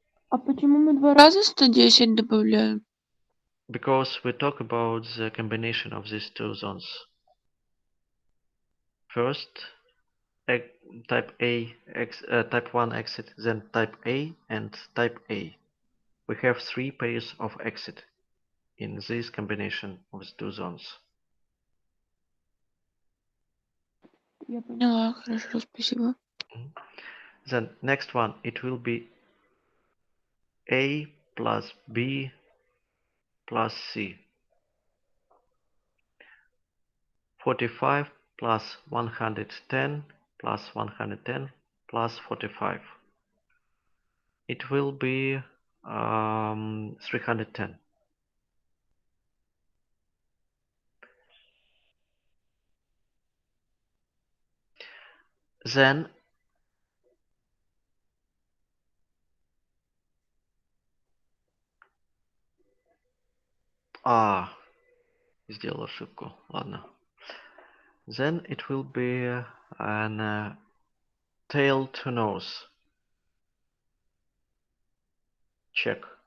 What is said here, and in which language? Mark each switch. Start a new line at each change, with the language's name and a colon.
Russian: А почему мы 2 раза 110 добавляем?
English: Because we talk about the combination of these two zones. First, type A, type 1 exit, then type A and type A. We have 3 pairs of exit in this combination of the two zones.
Russian: Я поняла, хорошо, спасибо.
English: Then next one, it will be A plus B plus C. 45 plus 110 plus 110 plus 45. It will be 310.
Russian: Then сделал ошибку. Ладно.
English: Then it will be an tail to nose check.